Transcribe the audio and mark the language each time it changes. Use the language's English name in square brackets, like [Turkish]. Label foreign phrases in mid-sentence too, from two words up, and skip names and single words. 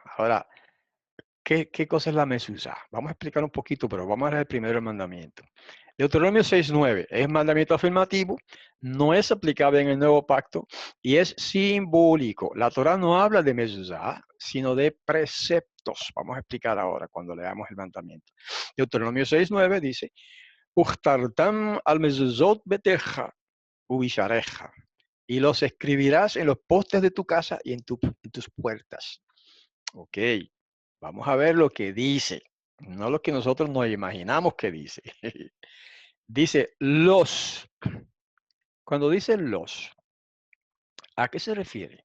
[Spanish] Ahora, ¿qué cosa es la mezuzá? Vamos a explicar un poquito, pero vamos a ver primero el mandamiento. Deuteronomio 6:9 es mandamiento afirmativo, no es aplicable en el nuevo pacto y es simbólico. La Torá no habla de mezuzá, sino de preceptos. Vamos a explicar ahora cuando leamos el mandamiento. Deuteronomio 6:9 dice, [Hebrew] וכתבתם על מזוזות ביתך ובשעריך, [Spanish] y los escribirás en los postes de tu casa y en tus puertas. Ok, vamos a ver lo que dice, no lo que nosotros nos imaginamos que dice. Dice los. Cuando dice los, ¿a qué se refiere?